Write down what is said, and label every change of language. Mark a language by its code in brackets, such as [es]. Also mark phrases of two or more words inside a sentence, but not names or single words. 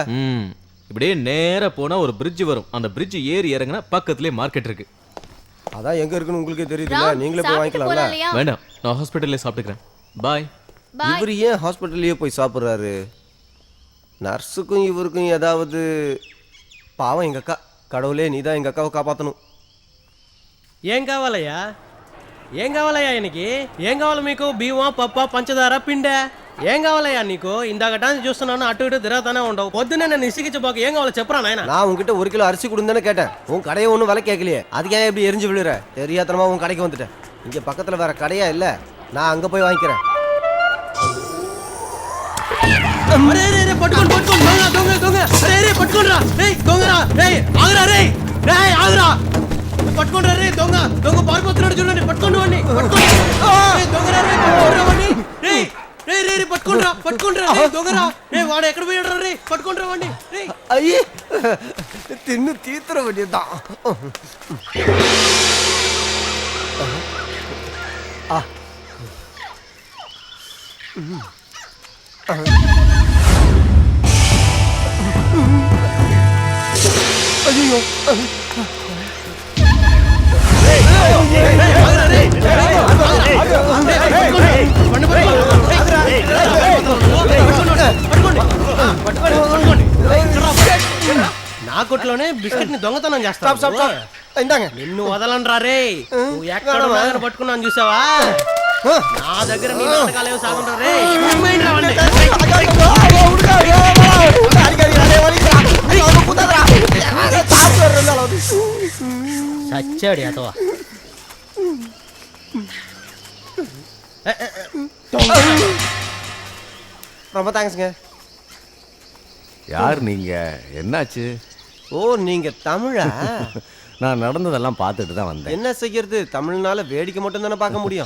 [ta] இப்படியே நேரா போனா ஒரு பிரிட்ஜ் வரும், அந்த பிரிட்ஜ் ஏறி இறங்கினா பக்கத்துலயே மார்க்கெட் இருக்கு. அதான் எங்க இருக்குன்னு உங்களுக்கே தெரியுதுல்ல, நீங்களே போய் வாங்கிக்கலாம்ல. வேண்டாம், நான் ஹாஸ்பிட்டல்ல சாப்பிட்டுக்கிறேன். பாய். இவர் ஏன் ஹாஸ்பிட்டல்லயே போய் சாப்பிட்றாரு? நர்ஸுக்கும் இவருக்கும் ஏதாவது? பாவம் எங்க அக்கா. கடவுளே, நீ தான் எங்க அக்காவை காப்பாற்றணும். [te] ఏం కావాలయ్యా? ఏం కావాలయ్యా ఆయనకి? ఏం కావాలి మీకు? బియ్యమా, పప్ప, పంచదార, పిండే? ఏం కావాలయ్యా నీకు? ఇందాకటాన్ని చూస్తున్నాను, అటు ఇటు తిరుగుతానే ఉండవు. పొద్దున్నే నన్ను ఇసిగించబోక ఏం కావాలో చెప్పరా నాయన? நான் உங்ககிட்ட 1 கிலோ அரிசி கொடுன்னு கேட்டேன். உன் கடையை ஒன்றும் விலை கேட்கலையே, அதுக்கு ஏன் எப்படி எரிஞ்சு விழுற? தெரியாதனமா உன் கடைக்கு வந்துட்டேன். இங்க பக்கத்துல வேற கடையா இல்ல, நான் அங்க போய் வாங்கிக்கிறேன். పట్టుకోండి పట్టుకోండి, దొంగ దొంగ దొంగ! అరే పట్టుకోండిరా, రేయ్ దొంగరా, రేయ్ ఆగురా, రేయ్ రేయ్ ఆగురా, పట్టుకోండిరా, రేయ్ దొంగ దొంగ పారిపోతున్నాడు చూడండి, పట్టుకోండి వాడిని, పట్టుకోండి. దొంగరా, రేయ్ పట్టుకోండిరా వాడిని, రేయ్ రేయ్ రేయ్ పట్టుకోండిరా, పట్టుకోండిరా, రేయ్ దొంగరా, రేయ్ వాడు ఎక్కడ పోయాడురా, రేయ్ పట్టుకోండిరా వాడిని, రేయ్. [ta] ஐயே, தின்னு தீத்துற வேண்டியதுதான். ஐயோ, [te] నా కొట్లోనే బిస్కెట్ ని దొంగతనం చేస్తా. ఇందాక నిన్ను వదలనరా రే, నువ్వు ఎక్కడ నాగర పట్టుకున్నాను చూసావా? నా దగ్గర నీ నాటకాలేవో సాగుంటా రే. సచ్చాడు అతవా. [ta] ரொம்ப தேங்க்ஸ்ங்க. யார் நீங்க? என்னாச்சு? ஓ, நீங்க தமிழா? நான் நடந்ததெல்லாம் பார்த்துட்டு தான் வந்தேன். என்ன செய்யறது, தமிழ்னால வேடிக்கை மட்டும் தானே பார்க்க முடியும்.